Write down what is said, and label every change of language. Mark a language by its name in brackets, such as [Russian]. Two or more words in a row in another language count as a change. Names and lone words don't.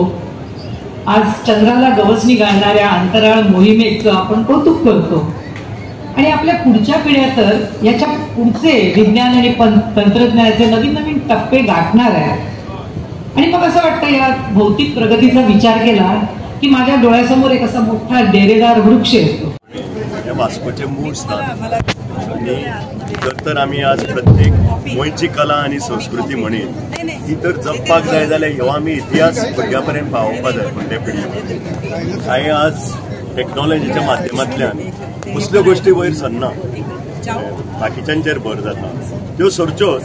[Marathi] आज चंद्राला गवसणी घालणाऱ्या अंतराळ मोहिमेचं आपण कौतुक करतो आणि आपल्या पुढच्या पिढ्या तर याच्या पुढचे विज्ञान आणि तंत्रज्ञानाचे नवीन नवीन टप्पे गाठणार आहे. आणि मग असं वाटतं या भौतिक प्रगतीचा विचार केला की माझ्या डोळ्यासमोर एक असा मोठा डेरेदार वृक्ष येतो. [Konkani] वास्कोचे मूळ स्थान आणि तर आम्ही आज प्रत्येक गोंयची कला आणि संस्कृती म्हणीत ती तर जपपाक जाय जाल्यार ह्यो आमी इतिहास भुरग्यां पर्यंत पावोवपाक जाय फुडले पिळगे. हांवें आज टॅक्नॉलॉजीच्या माध्यमांतल्यान कसल्यो गोश्टी वयर सरना बाकीच्यांचेर भर जाता त्यो सरच्यो.